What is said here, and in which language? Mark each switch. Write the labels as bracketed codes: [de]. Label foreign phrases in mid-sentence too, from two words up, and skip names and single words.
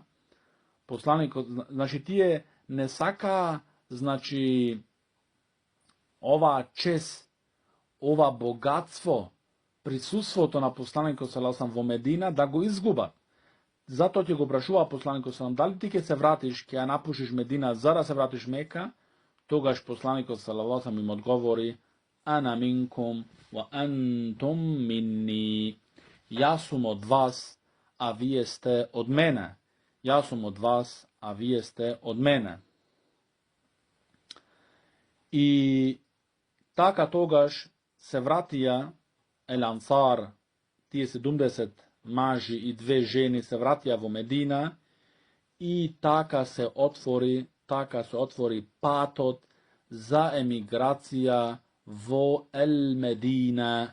[mk] Посланикот, значи тие не сака, значи, ова чест, ова богатство, присуството на посланикот [ar] صلى الله عليه وسلم [mk] во Медина да го изгубат. Затоа ќе го прашува посланикот [ar] صلى الله عليه وسلم: [mk] дали ти ќе се вратиш, ќе ја напушиш Медина за да се вратиш Мека? Тогаш посланикот [ar] صلى الله عليه وسلم [mk] им одговори: [ar] أنا منكم وأنتم مني. [mk] Јас сум од вас, а вие сте од мене. И така тогаш се вратија ел Ансар, тие 70 мажи и 2 жени се вратија во Медина и така се отвори патот за емиграција во ел Медина.